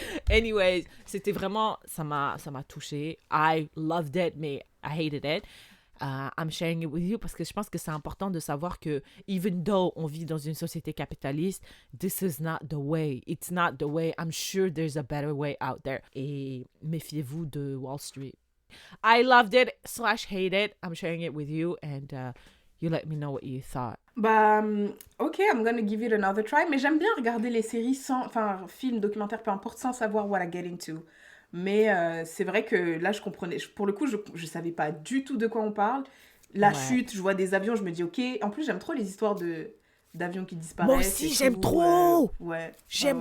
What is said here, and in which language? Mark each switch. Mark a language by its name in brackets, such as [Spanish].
[French] Anyways, c'était vraiment, ça m'a touchée. [English] I loved it, mais I hated it. I'm sharing it with you [French] parce que je pense que c'est important de savoir que [English] even though [French] on vit dans une société capitaliste, [English] this is not the way. It's not the way. I'm sure there's a better way out there. [French] Et méfiez-vous de Wall Street. [English] I loved it / hate it. I'm sharing it with you and you let me know what you thought. Bah, ok, I'm gonna give it another try. [French] Mais j'aime bien regarder les séries films, documentaires, peu importe, sans savoir [English] what I get into. [French] Mais c'est vrai que là, je comprenais. Pour le coup, je savais pas du tout de quoi on parle. La chute, je vois des avions, je me dis ok. En plus, j'aime trop les histoires d'avions qui disparaissent. Moi aussi, j'aime trop. J'aime